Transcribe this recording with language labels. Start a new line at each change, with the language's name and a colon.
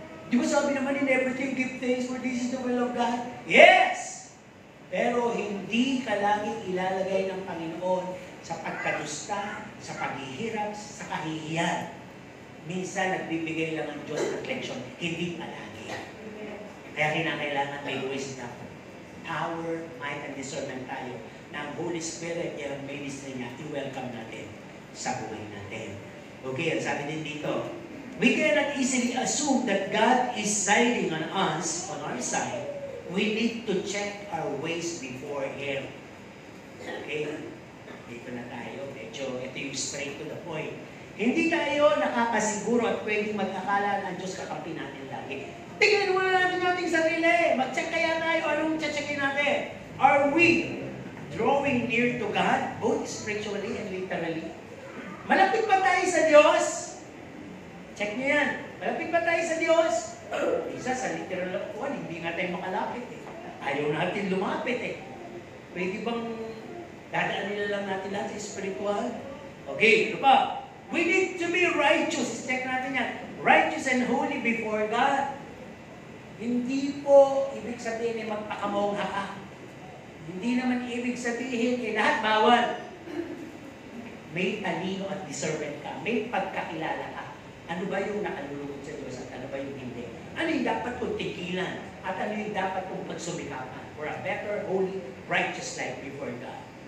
Filipino: Di ba sabi naman
English: in everything, give thanks for this is the will of God? Yes!
Filipino: Pero hindi ka lagi ilalagay ng Panginoon sa pagkadusta, sa paghihirap, sa kahihiyan. Minsan nagbibigay lang ang Diyos ng leksyon, hindi palagi. Kaya kinakailangan may
English: wisdom, power, might, and discernment
Filipino: tayo na ang Holy Spirit, yung ministry niya, i-welcome natin sa buhay natin. Okay, ang sabi din dito,
English: We cannot easily assume that God is siding on us, on our side. We need to check our ways before Him. Okay?
Filipino: Dito na tayo. Medyo, ito yung straight to the point. Hindi tayo nakakasiguro at pwedeng mag-akala na ang Diyos kakampi natin lagi. Tingnan muna natin ating sarili. Mag-check kaya tayo. Anong checkin natin?
English: Are we drawing near to God, both spiritually and literally?
Filipino: Malapit ba tayo sa Diyos? Check niyo yan. Malapit ba tayo sa Diyos? Isa sa literal one, hindi nga tayo makalapit eh. Ayaw natin lumapit eh. Pwede bang dadaan nila lang natin lahat sa spiritual? Okay, ano pa?
English: We need to be righteous.
Filipino: Check natin yan.
English: Righteous and holy before God.
Filipino: Hindi po ibig sabihin ay magpakamongha ka. Hindi naman ibig sabihin ay lahat bawal. May talino at discernment ka. May pagkakilala ka. Ano ba yung nakalulugod sa Diyos at ano ba yung hindi? Ano yung dapat kong tigilan? At ano yung dapat kong pagsumikapan
English: for a better, holy, righteous life before God?